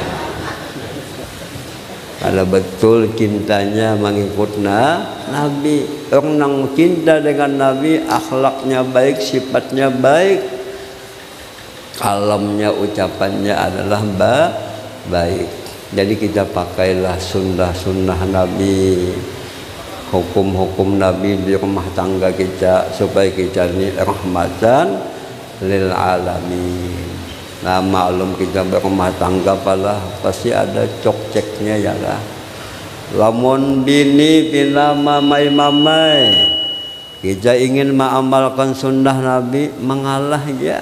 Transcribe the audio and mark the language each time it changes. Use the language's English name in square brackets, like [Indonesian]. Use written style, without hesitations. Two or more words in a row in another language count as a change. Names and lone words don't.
[Indonesian] Kalau betul cintanya mengikut Nabi, orang cinta dengan Nabi, akhlaknya baik, sifatnya baik, kalamnya, ucapannya adalah baik. Jadi kita pakailah sunnah Nabi, hukum-hukum Nabi di rumah tangga kita, supaya kita ini [Arabic] rahmatan lil alamin. [Indonesian] Nah maklum kita berumah tangga pasti ada cok-ceknya ya lah. [Banjar] Lamun bini pina mamai kita ingin mengamalkan sunnah Nabi, mengalah ya.